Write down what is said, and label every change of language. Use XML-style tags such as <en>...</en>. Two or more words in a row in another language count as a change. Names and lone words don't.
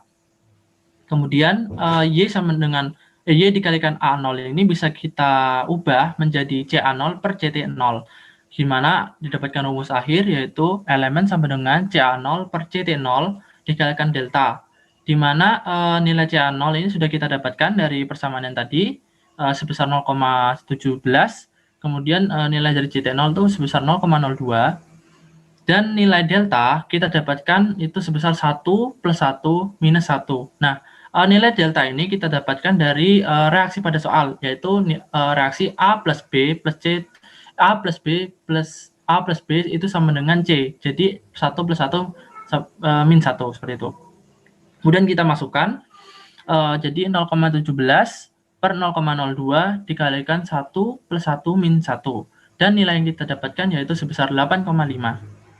<id>Kemudian Y dikalikan A0 ini bisa kita ubah menjadi CA0 per CT0, di mana didapatkan rumus akhir yaitu elemen sama dengan CA0 per CT0 dikalikan delta, di mana nilai CA0 ini sudah kita dapatkan dari persamaan yang tadi sebesar 0,17, kemudian nilai dari CT0 itu sebesar 0,02. Dan nilai delta kita dapatkan itu sebesar 1 plus 1 minus 1. Nah, nilai delta ini kita dapatkan dari reaksi pada soal, yaitu reaksi A plus B plus C, A plus B plus A plus B itu sama dengan C. Jadi 1 plus 1 min 1, seperti itu. Kemudian kita masukkan, jadi 0,17 per 0,02 dikalikan 1 plus 1 min 1. Dan nilai yang kita dapatkan yaitu sebesar 8,5.</id>